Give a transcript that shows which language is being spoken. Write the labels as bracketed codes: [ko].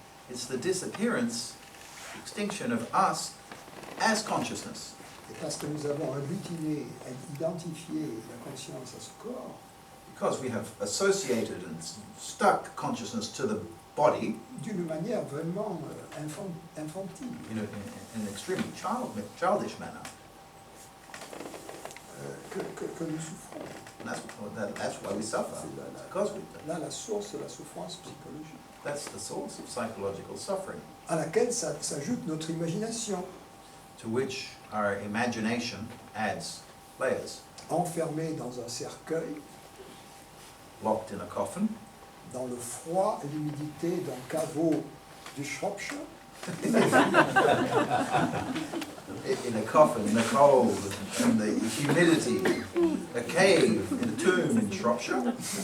[en] It's the disappearance, extinction of us as consciousness. [fr] Et parce que nous avons agglutiné, identifié la conscience à ce corps, [en] Because we have associated and stuck consciousness to the body [fr] d'une manière vraiment infantile, [en] in an extremely childish manner. [fr] que nous souffrons. [en] And that's why we suffer. [fr] C'est [en] Because [fr] là la source de la souffrance psychologique, [en] that's the source of psychological suffering, [fr] à laquelle s'ajoute notre imagination, [en] to which our imagination adds layers. [fr] enfermée dans un cercueil, [en] Locked in a coffin, [fr] dans le froid et l'humidité d'un caveau du Shropshire, [en] in a coffin, in the cold, and the humidity, a cave, in a tomb in Shropshire,